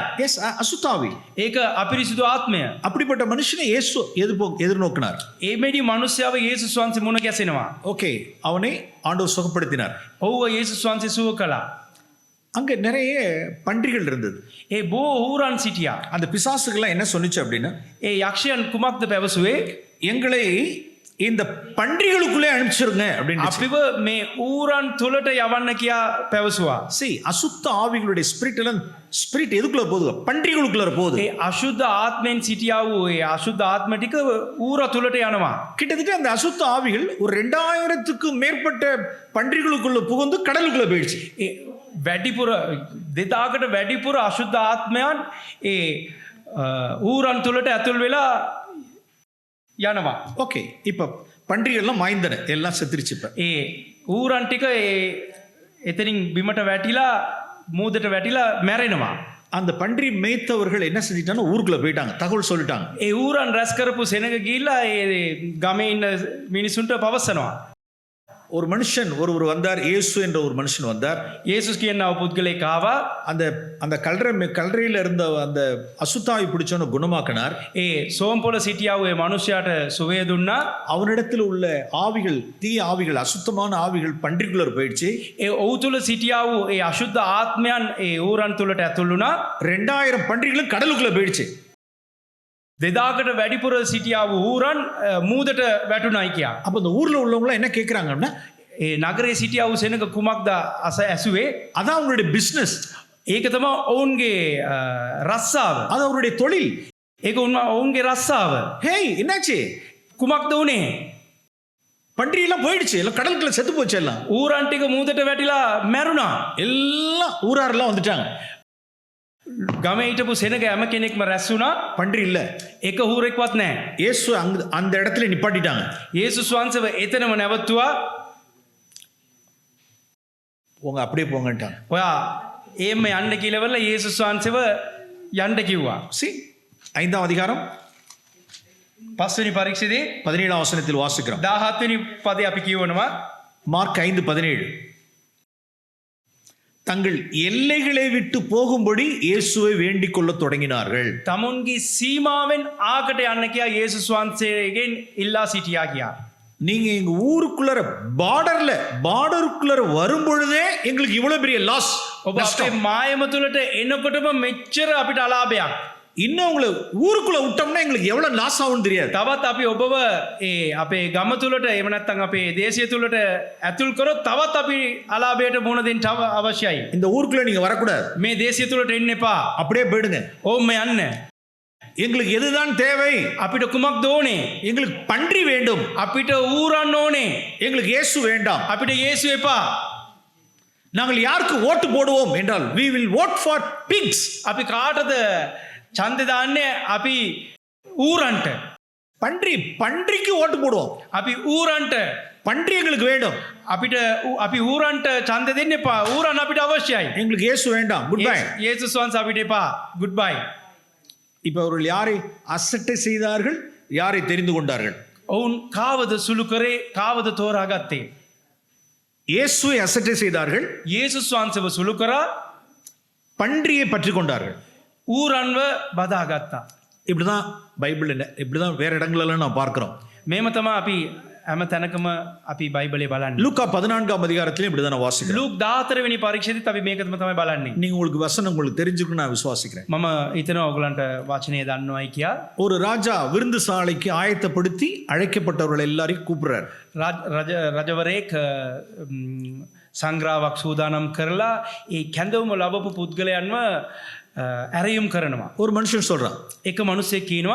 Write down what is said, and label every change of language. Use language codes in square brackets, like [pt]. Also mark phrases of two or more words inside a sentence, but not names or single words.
[ta] எஸ், அசுத்தாவி. [si] ඒක අපිරිසුදු ආත්මය. [ta] அப்படிப்பட்ட மனுஷனை இயேசு எதிர்நோக்கினார். [si] එමෙඩි මනුස්සයාව යේසුස් වහන්සේ මුණ ගැසෙනවා. [ta] ஓகே, அவனை ஆண்டவர் சுகப்படுத்தினார். [si] ඔව්ව යේසුස් වහන්සේ සුව කළා. [ta] அங்க நிறைய பன்றிகள் இருந்தது. [si] ඒ බෝ ඌරන් සිටියා. [ta] அந்த பிசாசுகள்லாம் என்ன சொன்னுச்சு அப்படின்னா, [si] ඒ යක්ෂයන් කුමක්ද පැවසුවේ? [ta] எங்களை இந்த பன்றிகளுக்குள்ளே அனுப்பிச்சிருங்க அப்படின்னு. [si] අපිව මේ ඌරන් තුලට යවන්න කියා පැවසුවා. [ta] See, அசுத்த ஆவிகளுடைய ஸ்பிரிட் எல்லாம் ஸ்பிரிட் எதுக்குள்ள போகுது? பன்றிகளுக்குள்ள போகுது. [si] ඒ අශුද්ධ ආත්මෙන් සිටියා වූ ඒ අශුද්ධ ආත්ම ටික ඌර තුලට යනවා. [ta] கிட்டத்தட்ட அந்த அசுத்த ஆவிகள் ஒரு 2000க்கு மேற்பட்ட பன்றிகளுக்குள்ள புகுந்து கடலுக்குள்ள போயிடுச்சு. [si] ඒ වැඩිපුර 2000කට වැඩිපුර අශුද්ධ ආත්මයන් ඒ ඌරන් තුලට ඇතුල් වෙලා යනවා. [ta] ஓகே, இப்ப பன்றிகள்லாம் மாய்ந்தன, எல்லாம் செத்துருச்சு. இப்ப [si] ඒ ඌරන් ටික ඒ එතනින් බිමට වැටිලා මූදට වැටිලා මැරෙනවා. [ta] அந்த பன்றி மேய்த்தவர்கள் என்ன செஞ்சிட்டாங்க? ஊருக்குள்ள போயிட்டாங்க, தகவல் சொல்லிட்டாங்க. [si] ඒ ඌරන් රැස් කරපු සෙනඟ ගිහිල්ලා ඒ ගමේ ඉන්න මිනිසුන්ට පවසනවා. [ta] ஒரு மனுஷன் ஒருவர் வந்தார், இயேசு என்ற ஒரு மனுஷன் வந்தார். [si] යේසුස් කියනවා පුද්ගලෙක් ආවා. [ta] அந்த அந்த கல்லறையில இருந்த அந்த அசுத்தாவி பிடிச்சவனை குணமாக்கினார். [si] ඒ සෝම්පොළ සිටියා වූ ඒ මනුෂ්‍යයාට සුවය දුන්නා. [ta] அவனிடத்தில் உள்ள ஆவிகள், தீய ஆவிகள், அசுத்தமான ஆவிகள் பன்றிக்குள்ள போயிடுச்சு. [si] ඒ ඔහු තුල සිටියා වූ ඒ අශුද්ධ ආත්මයන් ඒ ඌරන් තුලට ඇතුල් වුණා. [ta] 2000 பன்றிகளும் கடலுக்குள்ள போயிடுச்சு. [si] 2000කට වැඩිපුර සිටියා වූ ඌරන් මූදට වැටුණායි කියා. [ta] அப்ப இந்த ஊர்ல உள்ளவங்க என்ன கேக்குறாங்கன்னா, [si] ඒ නගරේ සිටියා වූ සෙනඟ කුමක්ද ඇසුවේ? [ta] அதான் அவங்களுடைய பிசினஸ், [si] ඒක තමයි ඔවුන්ගේ රස්සාව. [ta] அது அவருடைய தொழில். [si] ඒක ඔවුන්ගේ රස්සාව. [ta] ஹேய், என்னாச்சு? [si] කුමක්ද උනේ? [ta] பன்றி எல்லாம் போயிடுச்சு, எல்லாம் கடலுக்குள்ள செத்து போச்சு. எல்லாம் [si] ඌරන් ටික මූදට වැටිලා මැරුණා. [ta] எல்லாம் ஊராரெல்லாம் வந்துட்டாங்க. [si] ගමේ හිටපු සෙනඟ හැම කෙනෙක්ම රැස් වුණා. [ta] பன்றி இல்ல. [si] එක හූරෙක්වත් නැහැ. [ta] இயேசு அந்த இடத்துல நிப்பாட்டிட்டாங்க. [si] යේසුස් වහන්සේව එතනම නැවතුවා. [ta] போங்க, அப்படியே போங்கட்டாங்க. [si] ඔයා එහෙම යන්න කියලා යේසුස් වහන්සේව යන්න කිව්වා. [ta] See, 5ஆம் அதிகாரம் [si] 5 වෙනි පරීක්ෂණයේ [ta] 17ஆம் வசனத்தில் வாசிக்கிறோம். [si] 17 වෙනි පදේ අපි කියවනවා. [ta] மார்க் 5:17. தங்கள் எல்லைகளை விட்டு போகும்படி இயேசுவை வேண்டிக் கொள்ள தொடங்கினார்கள். [si] තමුන්ගේ සීමාවෙන් ආකට යන්න කියා යේසුස් වහන්සේගෙන් ඉල්ලා සිටියා කියා. [ta] நீங்க எங்க ஊருக்குள்ள பார்டருக்குள்ள வரும் பொழுதே எங்களுக்கு இவ்வளவு பெரிய லாஸ். [si] ඔබ අපේ මායම තුලට එනකොටම මෙච්චර අපිට අලාභයක්. [ta] இன்னும் உங்களை ஊருக்குள்ள விட்டோம்னா எங்களுக்கு எவ்வளவு லாஸ் ஆகும் தெரியாது. [si] තවත් අපි ඔබව ඒ අපේ ගම තුලට එහෙම නැත්නම් අපේ දේශය තුලට ඇතුල් කරොත් තවත් අපි අලාභයට මුහුණ දෙන්න අවශ්‍යයි. [ta] இந்த ஊருக்குள்ள நீங்க வரக்கூடாது. [si] මේ දේශය තුලට එන්න එපා. [ta] அப்படியே போயிடுங்க. [si] ඕම යන්න. [ta] எங்களுக்கு எதுதான் தேவை? [si] අපිට කුමක්ද ඕනේ? [ta] எங்களுக்கு பன்றி வேண்டும். [si] අපිට ඌරන් ඕනේ. [ta] எங்களுக்கு இயேசு வேண்டாம். [si] අපිට යේසු එපා. [ta] நாங்கள் யாருக்கு ஓட்டு போடுவோம் என்றால் [en] we will vote for pigs. [si] අපි කාටද ඡන්දේ දාන්නේ? අපි ඌරන්ට. [ta] பன்றிக்கு ஓட்டு போடுவோம். [si] අපි ඌරන්ට. [ta] பன்றி எங்களுக்கு வேண்டும். [si] අපි ඌරන්ට ඡන්ද දෙන්න එපා. ඌරන් අපිට අවශ්‍යයි. [ta] எங்களுக்கு இயேசு வேண்டாம். [en] good bye. [si] යේසුස් වහන්සේ අපිට එපා. [en] good bye. [ta] இப்போ அவர்கள் யாரை அசட்டை செய்தார்கள், யாரை தெரிந்து கொண்டார்கள்? [si] ඔවුන් කාවද සුළු කරේ, කාවද තෝරාගත්තේ? [ta] இயேசுவை அசட்டை செய்தார்கள், [si] යේසුස් වහන්සේව සුළු කරා, [ta] பன்றியை பற்றி கொண்டார்கள். [si] ඌරන්ව බදාගත්තා. [ta] இப்படிதான் பைபிள், இப்படிதான் வேற இடங்களெல்லாம் நான் பார்க்கிறோம். [si] මේම තමයි අපි හැම තැනකම අපි බයිබලේ බලන්නේ. [ta] லூக்கா 14ஆம் அதிகாரத்திலும் இப்படிதான் நான் வாசிக்கிறேன். [si] ලූක් 14 වෙනි පරීක්ෂෙදිත් අපි මේකම තමයි බලන්නේ. [ta] நீங்க உங்களுக்கு வசனம் உங்களுக்கு தெரிஞ்சிருக்குன்னு நான் விசுவாசிக்கிறேன். [si] මම හිතනවා ඔයගලන්ට වචනේ දන්නවයි කියා. [ta] ஒரு ராஜா விருந்து சாலைக்கு ஆயத்தப்படுத்தி அழைக்கப்பட்டவர்கள் எல்லாரையும் கூப்பிடுறார். [si] රජවරයෙක් සංග්‍රාවක් සූදානම් කරලා ඒ කැඳවුම ලැබපු පුද්ගලයන්ව ඇරයුම් කරනවා. [ta] ஒரு மனுஷன் சொல்றான், [si] එක මනුස්සෙක් කියනවා,